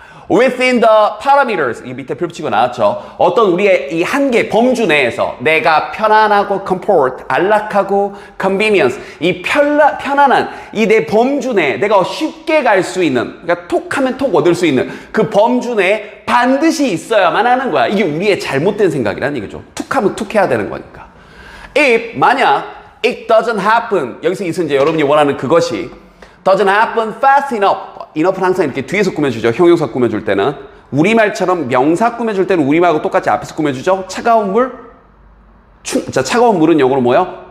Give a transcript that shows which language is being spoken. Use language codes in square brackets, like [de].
[en] Within the parameters, [ko] 이 밑에 표치고 나왔죠. 어떤 우리의 이 한계, 범주 내에서 내가 편안하고 comfort, 안락하고 convenience, 이 편안한 이 내 범주 내에 내가 쉽게 갈 수 있는, 그러니까 톡 하면 톡 얻을 수 있는 그 범주 내에 반드시 있어야만 하는 거야. 이게 우리의 잘못된 생각이란 얘기죠. 툭 하면 툭 해야 되는 거니까. [en] If, [ko] 만약 [en] it doesn't happen, [ko] 여기서 이제 여러분이 원하는 그것이 [en] doesn't happen fast enough. [ko] enough는 항상 이렇게 뒤에서 꾸며주죠. 형용사 꾸며줄 때는. 우리말처럼 명사 꾸며줄 때는 우리말하고 똑같이 앞에서 꾸며주죠. 차가운 물. 자, 차가운 물은 영어로 뭐예요?